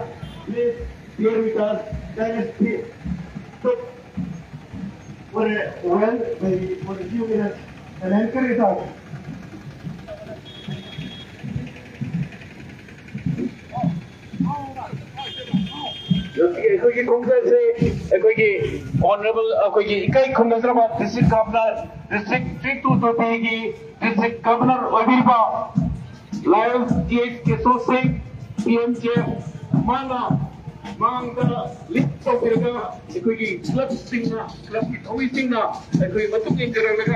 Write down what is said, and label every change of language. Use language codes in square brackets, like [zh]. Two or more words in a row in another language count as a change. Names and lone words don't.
[en] Please clear with us. That is clear. So, for a few minutes, and encourage us. [mni] Just ꯑꯩꯈꯣꯏꯒꯤ ꯈꯣꯡꯖꯪꯁꯦ ꯑꯩꯈꯣꯏꯒꯤ ꯑꯣꯅꯔꯦꯕꯜ ꯑꯩꯈꯣꯏꯒꯤ ꯏꯀꯥꯏ ꯈꯨꯝꯅꯖꯔꯕ [en] district governor district [mni] 322ꯒꯤ [en] district governor [mni] ꯑꯣꯏꯕꯤꯔꯤꯕ ꯂꯥꯌꯟ ꯇꯤ.ꯑꯩꯆ. ꯀꯦꯁꯣ ꯁꯤꯡ ꯄꯤ.ꯑꯦꯝ.ꯖꯦ ꯃꯥꯅ ꯃꯥꯡꯗ ꯂꯤꯗ ꯇꯧꯕꯤꯔꯒ ꯑꯩꯈꯣꯏꯒꯤ ꯀ꯭ꯂꯕꯁꯤꯡꯅ ꯀ꯭ꯂꯕꯀꯤ ꯊꯧꯃꯤꯁꯤꯡꯅ ꯑꯩꯈꯣꯏ ꯃꯇꯨꯡ ꯏꯟꯖꯔꯒ